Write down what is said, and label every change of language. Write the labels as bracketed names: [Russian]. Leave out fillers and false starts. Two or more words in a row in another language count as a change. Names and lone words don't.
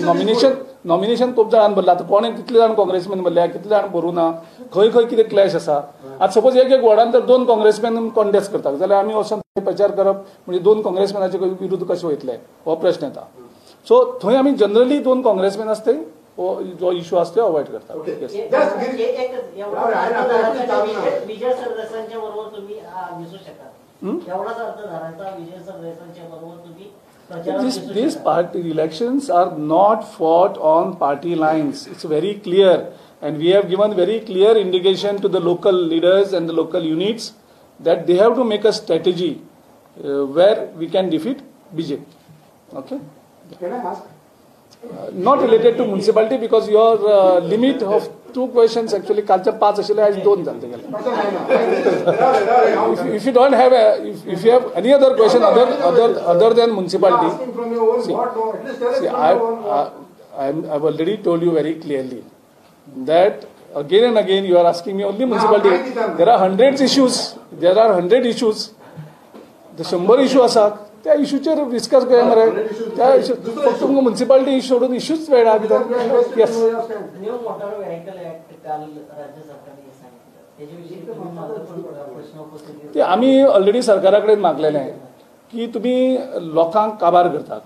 [Konkani] नॉमिनेशन खूब जाणांनी भरला. आतां कोणें कितले जाण काँग्रेसमॅन भरल्या कितले जाण भरूं ना खंय खंय कितें क्लॅश आसा. आतां सपोज एक वॉर्डान जर 2 काँग्रेसमॅन कॉन्टेस्ट करतात जाल्यार आमी वचून प्रचार करप म्हणजे 2 काँग्रेसमॅनाचे विरुद्ध कशे वयतले हो प्रश्न येता. सो थंय आमी जनरली 2 काँग्रेसमॅन आसता जो इश्यू आसता तो अवॉइड करता. [English] These party elections are not fought on party lines. It's very clear, and we have given very clear indication to the local leaders and the local units that they have to make a strategy where we can defeat BJP. Okay. Can I ask? Not related to municipality because your limit of 2 questions actually [Konkani] कालचे 5 आशिल्ले आज 2 जाले गेले. [English] If you don't have if you have any other question other than municipality, see I've already told you very clearly that again and again you are asking me only municipality. There are 100 issues. There are 100 issues. The 100 issue [Konkani] आसा त्या इश्यूचेर डिस्कस करूया मरे. त्या इश्यू फक्त तुमकां म्युन्सिपालिटी इश्यू सोडून इश्यूच वेळा कित्याक. [English] येस [Marathi] न्यू मोटर व्हेकल ऍक्ट काल राज्य सरकारने सांगितलं त्याच्याविषयी प्रश्न उपस्थित [Konkani] ते आमी ऑलरेडी सरकारा कडेन मागलेले की तुमी लोकांक काबार करतात.